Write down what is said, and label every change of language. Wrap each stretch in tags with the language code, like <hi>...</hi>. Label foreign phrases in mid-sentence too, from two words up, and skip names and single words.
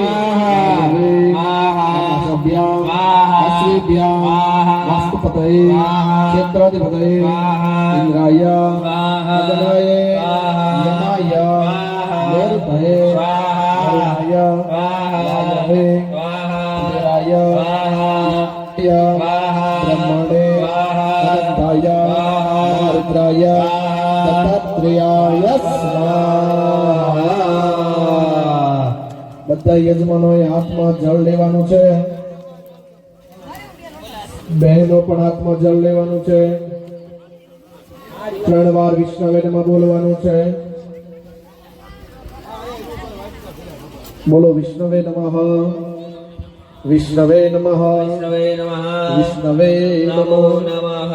<sa>आकाशभ्याम् अश्वेभ्याम् वास्तुपतये क्षेत्राधिपतये इंद्राय अग्नये यमाय नैऋतये अरुणाय वायवे इंद्राय ब्रह्मणे अनंताय रुद्राय दत्तात्रेयाय स्वाहा।</sa> <gu>બધા યજમાનોએ હાથમાં જળ લેવાનું છે, બહેનો પણ હાથમાં જળ લેવાનું છે, 3 વાર</gu> <sa>विष्णवे नमः</sa> <gu>બોલવાનું છે.</gu> <sa>બોલો विष्णवे नमः विष्णवे नमः विष्णवे नमो नमः.</sa>